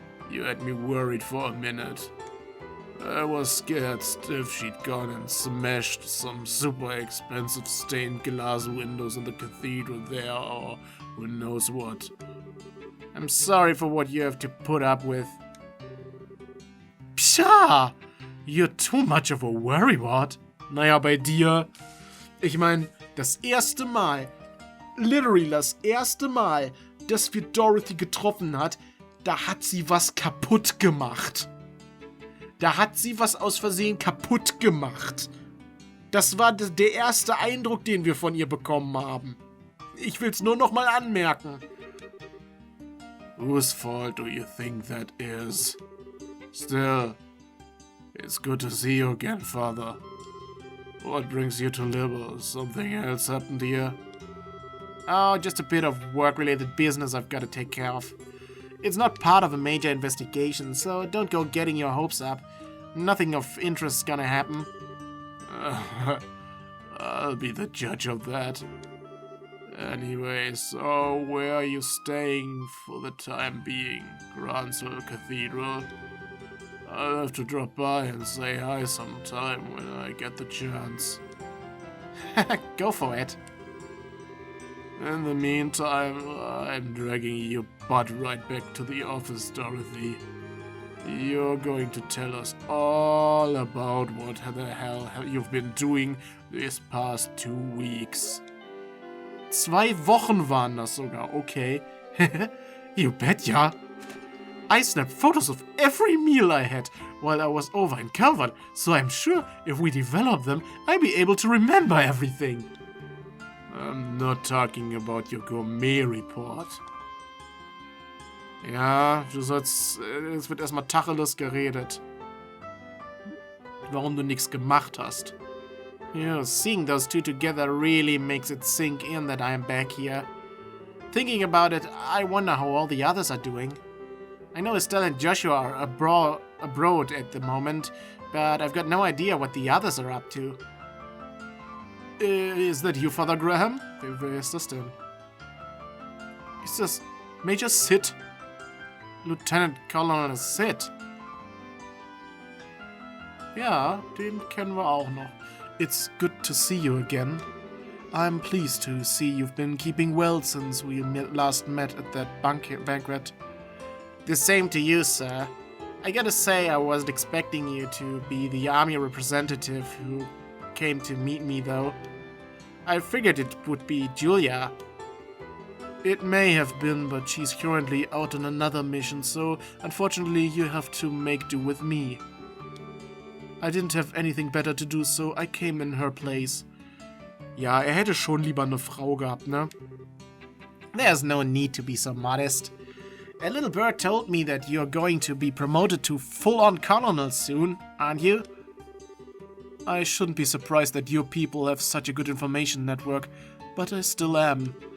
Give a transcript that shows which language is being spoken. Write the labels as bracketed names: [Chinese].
[English] You had me worried for a minute. I was scared stiff she'd gone and smashed some super expensive stained glass windows in the cathedral there, or who knows what. I'm sorry for what you have to put up with. Psha! You're too much of a worrywart. [German] Naja, bei dir. Ich meine, das erste Mal, literally das erste Mal, dass wir Dorothy getroffen hat, da hat sie was kaputt gemacht. Da hat sie was aus Versehen kaputt gemacht. Das war der erste Eindruck, den wir von ihr bekommen haben. Ich will's nur noch mal anmerken. [English] Whose fault do you think that is? Still, it's good to see you again, Father. What brings you to Libel? Something else happened here? Oh, just a bit of work-related business I've got to take care of. It's not part of a major investigation, so don't go getting your hopes up. Nothing of interest's gonna happen. I'll be the judge of that. Anyway, so where are you staying for the time being? Gransel Cathedral? I'll have to drop by and say hi sometime when I get the chance. Go for it. In the meantime, I'm dragging your butt right back to the office, Dorothy. You're going to tell us all about what the hell you've been doing these past 2 weeks. [German] 2 Wochen waren das sogar, okay. [English] You bet, yeah. I snapped photos of every meal I had while I was over in Calvert, so I'm sure if we develop them, I'll be able to remember everything. I'm not talking about your gourmet report. [German] Ja, es wird erstmal Tacheles geredet. Warum du nichts gemacht hast. [English] Yeah, seeing those two together really makes it sink in that I am back here. Thinking about it, I wonder how all the others are doing. I know Estelle and Joshua are abroad at the moment, but I've got no idea what the others are up to. Is that you, Father Graham? [German] Wer ist das denn? Ist das Major Sid? Lieutenant Colonel Sid? Ja, den kennen wir auch noch. [English] It's good to see you again. I'm pleased to see you've been keeping well since we last met at that banquet. The same to you, sir. I gotta say, I wasn't expecting you to be the army representative who came to meet me, though. I figured it would be Julia. It may have been, but she's currently out on another mission, so unfortunately you have to make do with me. I didn't have anything better to do, so I came in her place. [German] Ja, hätte schon lieber eine Frau gehabt, ne? [English] There's no need to be so modest. A little bird told me that you're going to be promoted to full-on colonel soon, aren't you? I shouldn't be surprised that your people have such a good information network, but I still am.